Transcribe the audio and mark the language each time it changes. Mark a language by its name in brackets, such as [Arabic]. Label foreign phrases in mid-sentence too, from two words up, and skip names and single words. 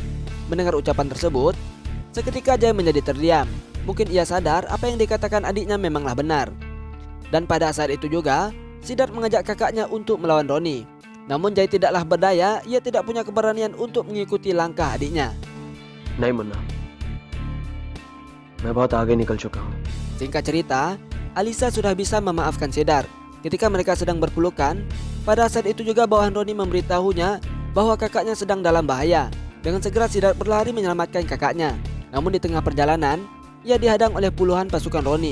[Indonesian] Mendengar ucapan tersebut, seketika Jai menjadi terdiam. Mungkin ia sadar apa yang dikatakan adiknya memanglah benar. Dan pada saat itu juga, Siddharth mengajak kakaknya untuk melawan Roni. Namun Jai tidaklah berdaya, ia tidak punya keberanian untuk mengikuti langkah adiknya. [Hindi] नहीं मुन्ना, मैं बहुत आगे निकल चुका हूँ. [Indonesian] Singkat cerita, Alisa sudah bisa memaafkan Siddharth. Ketika mereka sedang berpelukan, pada saat itu juga bawahan Roni memberitahunya bahwa kakaknya sedang dalam bahaya. Dengan segera Siddharth berlari menyelamatkan kakaknya. Namun di tengah perjalanan, ia dihadang oleh puluhan pasukan Roni.